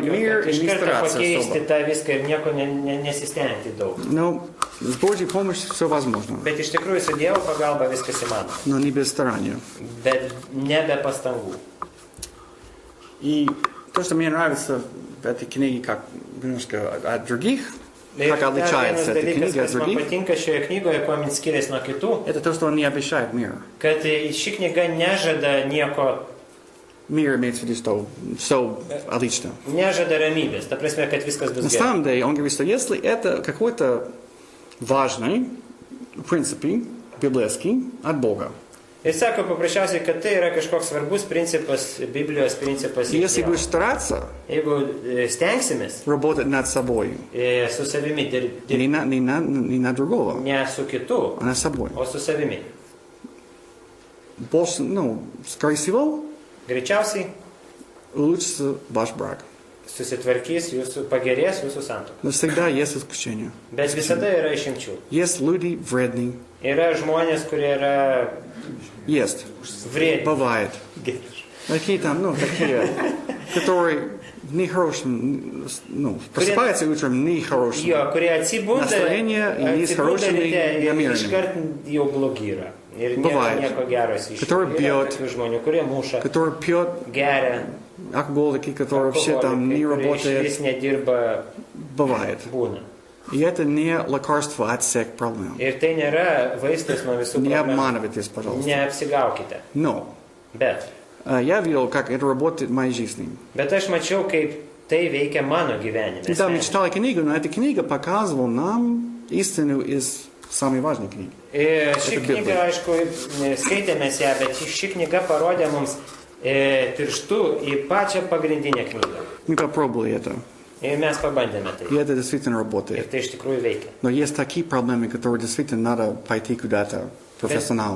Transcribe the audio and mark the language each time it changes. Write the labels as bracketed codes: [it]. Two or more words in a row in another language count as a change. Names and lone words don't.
[lt] tokio, mir kad iš ir karto inspiracija pakeisti savo. tą viską ir nieko nesistengti daug. [ru] Но с Божьей помощью все возможно, [lt] Bet iš tikrųjų su Dievo pagalba viskas įmanoma. [ru] но не без старания. [lt] Bet ne be pastangų. [ru] И то, что мне нравится в этой книге, как немножко от других, [lt] Ir [ru] как [lt] dar vienas [ru] отличается эта [lt] dalykas, [ru] книга от [lt] kas man [ru] других, [lt] patinka šioje knygoje, kuo min skiriasi nuo kitų, [ru] это то, что он не обещает мир. [lt] kad ši knyga nežada nieko, [ru] Мир имеется в виду, что все отлично. [lt] nežada ramybės. Ta prasme, kad viskas [ru] На [lt] bus gerai. [ru] самом деле, он говорит, что если это какой-то важный, в принципе, библейский, от Бога, [lt] Ir sako paprasčiausiai, kad tai yra kažkoks svarbus principas, Biblijos principas. [ru] и если будешь стараться [lt] Jeigu stengsimės [ru] работать над собой, [lt] su savimi dirbti, [ru] не на другого, [lt] ne su kitu, [ru] а над собой, [lt] o su savimi. [ru] больше, ну, скорее всего, [lt] Greičiausiai [ru] улучшится ваш брак. [lt] susitvarkys, pagerės jūsų santuoka. [ru] Но всегда есть исключения. [lt] Bet visada yra išimčių. [ru] Есть люди вредные. [lt] Yra žmonės, kurie yra [ru] Есть. [lt] vrėdini. [ru] Бывает. Такие там, ну, такие, которые нехорошим, ну, просыпаются утром нехорошим. [lt] Jo, kurie atsibunda, [ru] Настроение и с хорошими [lt] ryte ir [ru] намерениями. [lt] iškart jau blogi yra. Ir [ru] Bывает. [lt] nieko gero iš [ru] Который [lt] Yra [ru] бьет. [lt] tokių žmonių, kurie muša, [ru] Который пьет, [lt] geria, [ru] алкоголики, которые вообще там не [lt] kurie [ru] работают. [lt] išvis nedirba, [ru] Бывает. [lt] būna. [ru] И это не лекарство от всех проблем. [lt] Ir tai nėra vaistas nuo visų [ru] Не [lt] problemų. [ru] обманывайтесь, пожалуйста. [lt] Neapsigaukite. [ru] Но [lt] Bet [ru] я видел, как это работает в моей жизни. [lt] aš mačiau, kaip tai veikia mano gyvenime. [ru] Да, мы [lt] asmeniškai. [ru] читали книгу, но эта книга показывала нам истину из самой важной книги. [lt] Ir ši [ru] Это [lt] knyga, Biblija. aišku, skaitėmės ją, bet ši knyga parodė mums pirštų į pačią pagrindinę knygą. [ru] Мы попробовали это. [lt] Ir mes pabandėme tai. [ru] И это действительно [lt] Ir [ru] работает. [lt] tai iš tikrųjų veikia. [ru] Но есть такие проблемы, которые действительно надо пойти куда-то профессионально.